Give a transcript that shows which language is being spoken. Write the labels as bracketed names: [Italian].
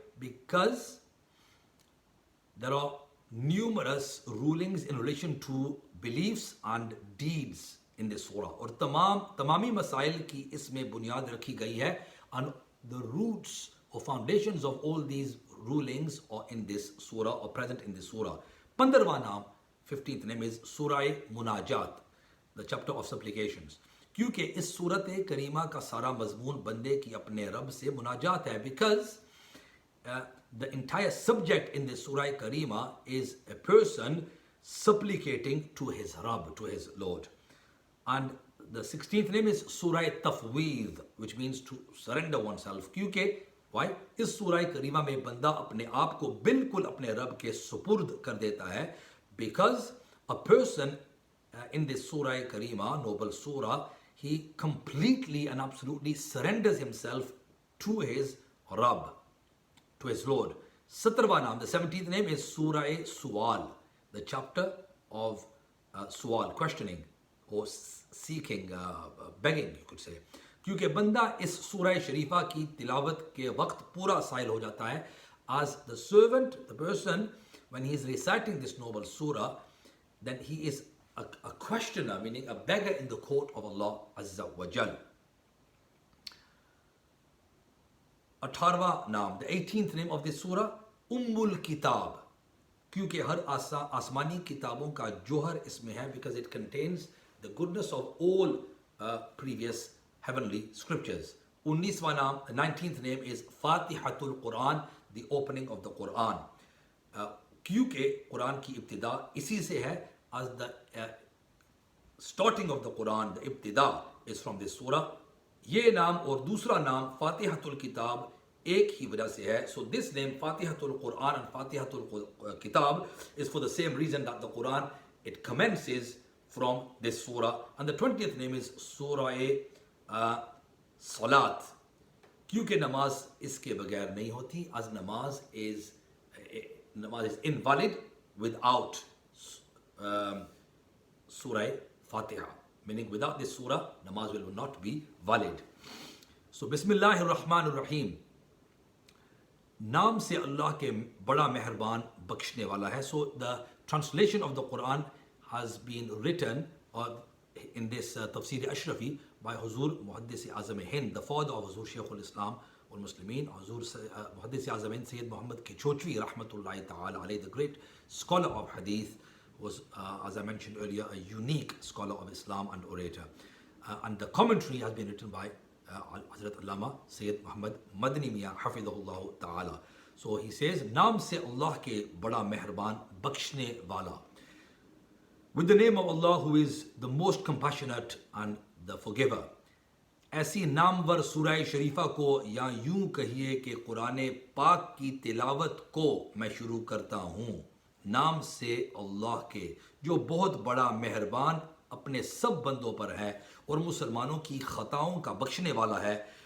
[English] Because there are numerous rulings in relation to beliefs and deeds in this surah [Hindi] और तमामी मसाइल की इसमें बुनियाद रखी गई है, [English] and the roots or foundations of all these rulings are in this surah or present in this surah. [Hindi] 15वां नाम, [English] 15th name is Surah Munajat, the chapter of supplications [Hindi] क्योंकि इस सूरत करीमा का सारा मजमून बंदे की अपने रब से मुनाजात है. [English] Because the entire subject in this surah karima is a person supplicating to his Rabb, to his Lord. And the 16th name is Surah Tafweed, which means to surrender oneself. [Hindi] क्योंकि [English] why? [Hindi] इस सूरह करीमा में बंदा अपने आप को बिल्कुल अपने रब के सुपुर्द कर देता है. [English] Because a person in this surah karima, noble surah, he completely and absolutely surrenders himself to his Rabb, to his Lord. [Hindi] 17वां नाम, [English] the 17th name is Surah Suwal, the chapter of Suwal, questioning or seeking, begging, you could say. [Hindi] क्योंकि बंदा इस सूरह शरीफा की तिलावत के वक्त पूरा साइल हो जाता है. [English] As the servant, the person, when he is reciting this noble surah, then he is a questioner, meaning a beggar in the court of Allah Azza wa Jal. [Hindi] 18वां नाम, [English] the 18th name of this surah, Ummul Kitab, [Hindi] क्योंकि हर आसमानी किताबों का जोहर इसमें है, [English] because it contains the goodness of all previous heavenly scriptures. [Hindi] 19वां नाम, [English] the 19th name is Fatihatul Quran, the opening of the Quran. [Hindi] क्योंकि कुरान की इब्तिदा इसी से है, [English] as the starting of the Quran, the ibtida is from this surah. [Hindi] ये नाम और दूसरा नाम फातिहतुल किताब एक ही वजह से है. [English] So this name Fatihatul Quran and Fatihatul Kitab is for the same reason that the Quran, it commences from this surah. And the 20th name is Surah Salat, [Hindi] क्योंकि नमाज इसके बगैर नहीं होती, [English] as namaz is invalid without Surah Fatiha, meaning without this surah, namaz will not be valid. [Hindi] So Bismillahir Rahmanir Rahim, नाम से अल्लाह के बड़ा मेहरबान बख्शने वाला है. [English] So the translation of the Quran has been written in this Tafseer Ashrafi by Huzur Muhaddis Azam Hind, the father of Huzur Shaykh al-Islam wal Muslimin, Huzur Muhaddis Azam Hind Sayyid Muhammad Kichotwi Rahmatullahi Ta'ala alayhi, the great scholar of Hadith, was, as I mentioned earlier, a unique scholar of Islam and orator. And the commentary has been written by Hazrat Allama Sayyid Muhammad Madni Miya Hafidhullah Ta'ala. So he says, [Hindi] Naam se Allah ke bada meherban bakshne wala. [English] With the name of Allah who is the most compassionate and the forgiver. [Hindi] ऐसी नामवर सूरह शरीफा को या यूं कहिए कि कुरान पाक की तिलावत को मैं शुरू करता हूँ नाम से अल्लाह के जो बहुत बड़ा मेहरबान अपने सब बंदों पर है और मुसलमानों की खताओं का बख्शने वाला है.